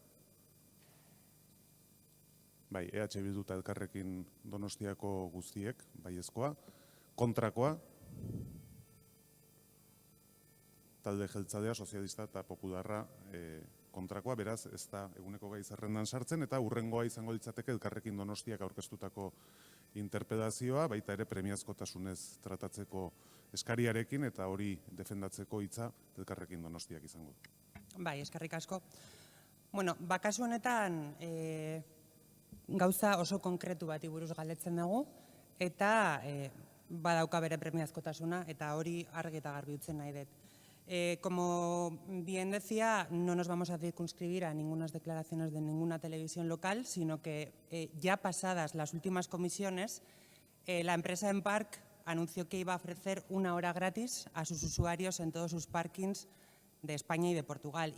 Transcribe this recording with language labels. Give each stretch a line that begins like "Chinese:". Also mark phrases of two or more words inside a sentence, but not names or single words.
Basque: Bai, EH Bildu eta Elkarrekin Donostiako guztiek, baiezkoa, kontrakoa, talde jeltzadea, sozialista eta popularra kontrakoa, beraz, ez da eguneko gai zerrendan sartzen, eta hurrengoa izango litzateke Elkarrekin Donostiak aurkeztutako interpelazioa, baita ere premiazkotasunez tratatzeko eskariarekin, eta hori defendatzeko hitza Elkarrekin Donostiak izango. Bai, eskerrik asko. Bueno, kasu honetan gauza oso konkretu bati buruz galdetzen dugu, eta badauka bere premiazkotasuna, eta hori argi eta garbi utzen nahi dut.
Spanish: Como bien decía, no nos vamos a circunscribir a ninguna declaraciones de ninguna televisión local, sino que ya pasadas las últimas comisiones, la empresa Enpark anunció que iba a ofrecer 1 hora gratis a sus usuarios en todos sus parkings de España y de Portugal.